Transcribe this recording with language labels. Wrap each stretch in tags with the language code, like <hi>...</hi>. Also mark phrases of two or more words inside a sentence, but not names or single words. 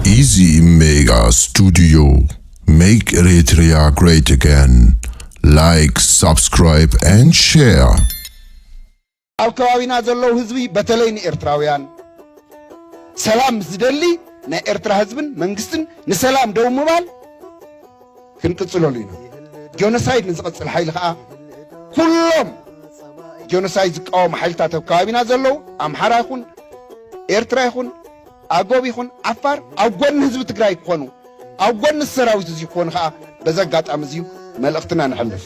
<en>Easy Mega Studio. Make Eritrea great again. Like, subscribe and share.</en> <ti>ኣብ ከባቢና ዘለው ህዝቢ በተለይ ንኤርትራውያን ሰላም ዝደሊ ናይ ኤርትራ ህዝብን መንግስትን ንሰላም ደው ምባል ክንቅጽለሉ ኢና ጆኖሳይድ ንዝቐጽል ሓይሊ ከዓ ኩሎም ጆኖሳይድ ዝቃወሙ ሓይልታት ኣብ ከባቢና ዘለው ኣምሓራ ይኹን ኤርትራ ይኹን ኣጎብ ይኹን ዓፋር ኣብ ጎኒ ህዝቢ ትግራይ ክኾኑ ኣብ ጎኒ ሰራዊት እዚ ክኾኑ ከዓ በዛ ኣጋጣሚ እዚ መልእኽትና ንሕልፍ</ti>